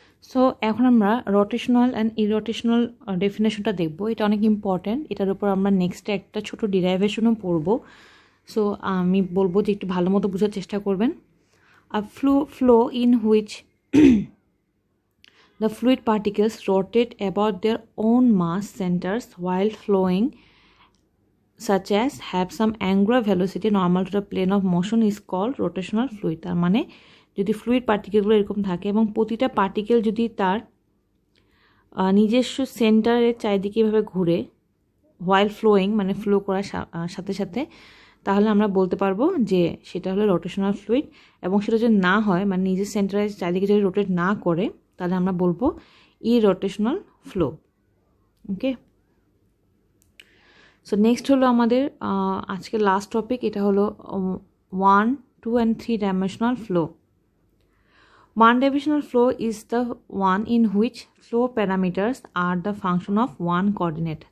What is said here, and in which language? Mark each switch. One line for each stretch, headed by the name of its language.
Bangla: So এখন আমরা rotational and ইরোটেশনাল ডেফিনেশনটা দেখব, এটা অনেক ইম্পর্ট্যান্ট, এটার উপর আমরা নেক্সটে একটা ছোট ডিরাইভেশনও পড়ব। সো আমি বলবো যে একটু ভালো মতো বোঝার চেষ্টা করবেন।
English: A flow in which the fluid particles rotate about their own mass centers while flowing, such as have some angular velocity normal to the plane of motion, is called rotational fluid.
Bangla: তার মানে যদি fluid পার্টিকেলগুলো এরকম থাকে এবং প্রতিটা particle যদি তার নিজস্ব সেন্টারের চারিদিকে এভাবে ঘুরে
English: while flowing
Bangla: মানে ফ্লো করার সাথে সাথে, তাহলে আমরা বলতে পারবো যে সেটা হলো রোটেশনাল ফ্লুইড। এবং সেটা যদি না হয় মানে নিজের সেন্টারের চারিদিকে যদি রোটেট না করে, তাহলে আমরা বলবো ইরোটেশনাল ফ্লো। ওকে, সো নেক্সট হলো আমাদের আজকের লাস্ট টপিক, এটা হলো 1, 2 and 3 dimensional flow.
English: One dimensional flow is the one in which flow parameters are the function of one coordinate.